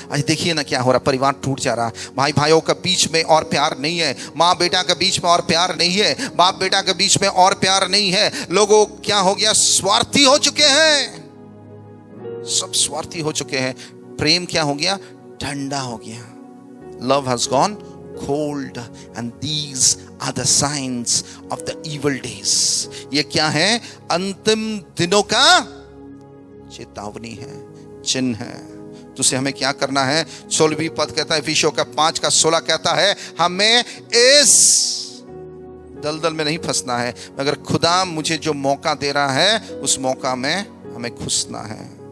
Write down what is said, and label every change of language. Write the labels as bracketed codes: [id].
[hi] आज देखिए ना क्या हो रहा, परिवार टूट जा रहा, भाई भाइयों के बीच में और प्यार नहीं है, माँ बेटा के बीच में और प्यार नहीं है, बाप बेटा के बीच में और प्यार नहीं है। लोगों क्या हो गया, स्वार्थी हो चुके हैं, सब स्वार्थी हो चुके हैं। प्रेम क्या हो गया, ठंडा हो गया। Love has gone [en] cold and these are the signs of the evil days। [hi] ये क्या है, अंतिम दिनों का चेतावनी है, चिन्ह है। तो उसे हमें क्या करना है, 16वीं पद कहता है, इफिसियों का 5:16 कहता है हमें इस दलदल में नहीं फंसना है, मगर खुदा मुझे जो मौका दे रहा है उस मौका में हमें घुसना है।